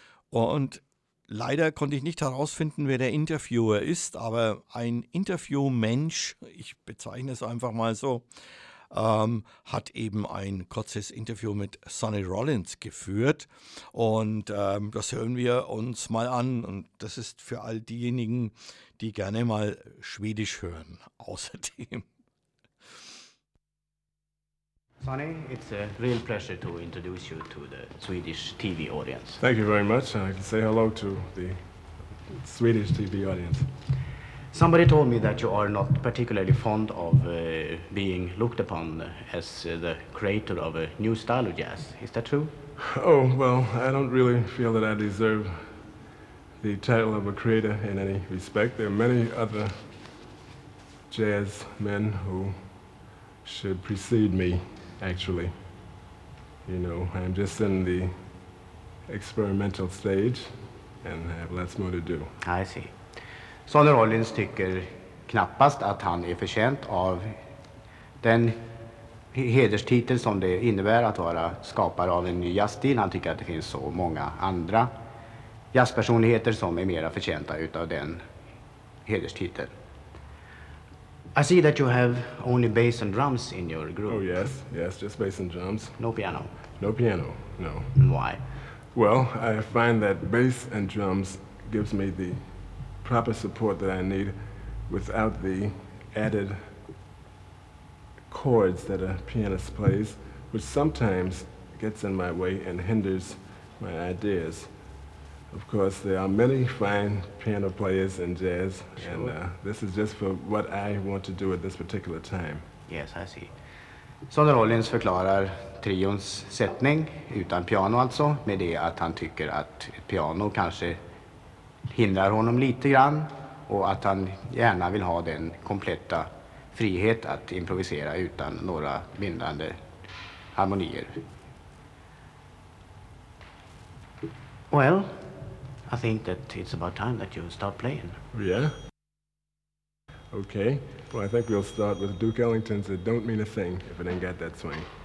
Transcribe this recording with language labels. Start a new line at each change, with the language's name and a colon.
German: Und leider konnte ich nicht herausfinden, wer der Interviewer ist, aber ein Interviewmensch, ich bezeichne es einfach mal so, hat eben ein kurzes Interview mit Sonny Rollins geführt. Und das hören wir uns mal an. Und das ist für all diejenigen, die gerne mal Schwedisch hören. Außerdem.
English: Sonny, it's a real pleasure to introduce you to the Swedish TV audience. Thank you very much. I can say hello to the Swedish TV audience. Somebody told me that you are not particularly fond of being looked upon as the creator of a new style of jazz. Is that true? Oh, well, I don't really feel that I deserve the title of a creator in any respect. There are many other jazz men who should precede me. Actually, you know, I'm just in the experimental stage and I have lots more to do. I see.
Swedish: Sonny Rollins tycker knappast att han är förtjänt av den hederstitel som det innebär att vara skapare av en ny jazzstil. Han tycker att det finns så många andra jazzpersonligheter som är mera förtjänta utav den hederstiteln.
English: I see that you have only bass and drums in your group. Oh, yes, just bass and drums. No piano. No piano, no. And why? Well, I find that bass and drums gives me the proper support that I need without the added chords that a pianist plays, which sometimes gets in my way and hinders my ideas. Of course, there are many fine piano players in jazz, sure. And this is just for what I want to do at this particular time. Yes, I see.
Swedish: Sonny Rollins förklarar trions sättning utan piano, alltså, med det att han tycker att piano kanske hindrar honom lite grann och att han gärna vill ha den kompletta frihet att improvisera utan några bindande harmonier.
English: Well, I think that it's about time that you start playing. Yeah? Okay. Well, I think we'll start with Duke Ellington's "It Don't Mean a Thing" if it ain't got that swing.